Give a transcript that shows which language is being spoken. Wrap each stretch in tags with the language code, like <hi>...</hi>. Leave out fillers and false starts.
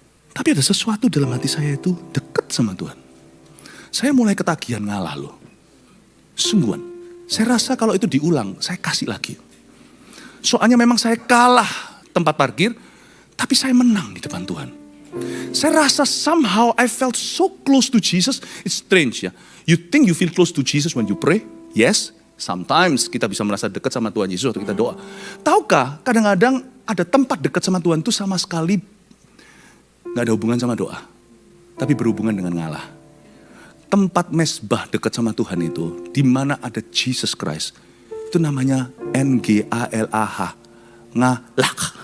<id>Tapi ada sesuatu dalam hati saya itu dekat sama Tuhan. Saya mulai ketagihan ngalah loh, sungguhan. Saya rasa kalau itu diulang, saya kasih lagi. Soalnya memang saya kalah tempat parkir, tapi saya menang di depan Tuhan. Saya rasa</id> <en>somehow I felt so close to Jesus. It's strange ya. You think you feel close to Jesus when you pray?</en> <id>Yes, sometimes kita bisa merasa dekat sama Tuhan Yesus waktu kita doa. Tahukah kadang-kadang ada tempat dekat sama Tuhan itu sama sekali gak ada hubungan sama doa. Tapi berhubungan dengan ngalah. Tempat mesbah dekat sama Tuhan itu, di mana ada Jesus Christ, itu namanya NGALAH, ngalah.</id>